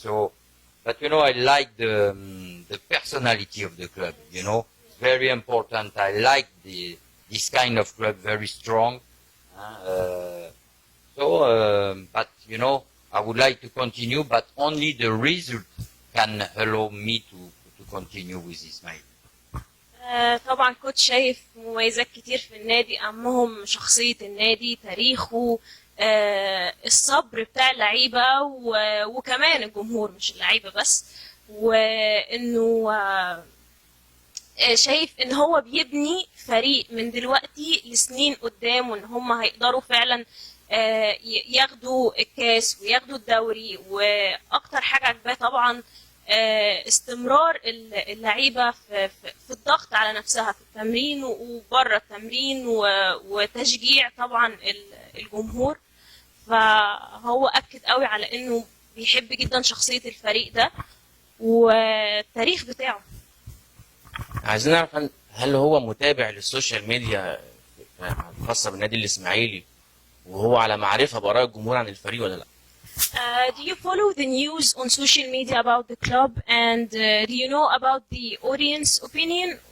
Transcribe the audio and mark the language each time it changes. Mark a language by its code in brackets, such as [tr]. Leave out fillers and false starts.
[en] So, but I like the personality of the club. Very important. I like this kind of club, very strong. But I would like to continue, but only the result can allow me to continue with Ismail. [ar] طبعا كنت شايف مميزات كتير في النادي، اهمهم شخصية النادي، تاريخه، الصبر بتاع اللعيبة وكمان الجمهور مش اللعيبة بس، وانه شايف ان هو بيبني فريق من دلوقتي لسنين قدام، وان هم هيقدروا فعلا ياخدوا الكاس وياخدوا الدوري. واكتر حاجة عجباه طبعا استمرار اللعيبة في الضغط على نفسها في التمرين وبره التمرين، وتشجيع طبعا الجمهور. فهو أكد قوي على إنه بيحب جدا شخصية الفريق ده والتاريخ بتاعه. عايزين نعرف هل هو متابع للسوشيال ميديا الخاصة بالنادي الاسماعيلي وهو على معرفة بآراء الجمهور عن الفريق ولا لا؟ [en] Do you follow the news on social media about the club, and do you know about the audience opinion?